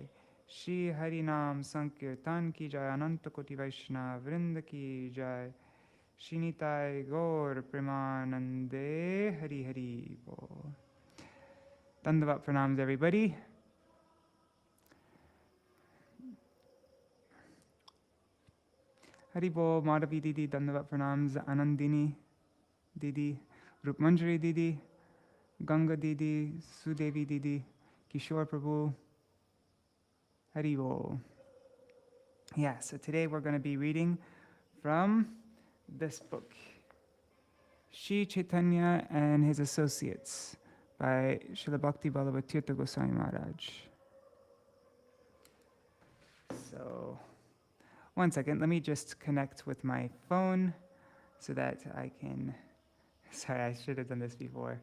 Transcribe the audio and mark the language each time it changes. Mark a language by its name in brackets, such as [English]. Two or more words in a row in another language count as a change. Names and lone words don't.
[Hindi] श्री हरिनाम संकीर्तन की जय। अनंत कोटि वैष्णव वृंद की जय. श्री निताई गौर प्रेमानंदे हरि हरि बोल. दंडवत प्रणाम [English] everybody. [Hindi] हरि बोल, [English] Madhavi Didi, Dandavat pranams, Anandini Didi, Rupmanjari Didi, Ganga Didi, Sudevi Didi, Kishore Prabhu, [Hindi] हरि बोल. [English] Yeah, so today we're going to be reading from this book, Shri Caitanya and His Associates by Srila Bhakti Ballabha Tīrtha Goswami Mahārāja. So, one second, let me just connect with my phone so that I can, sorry, I should have done this before.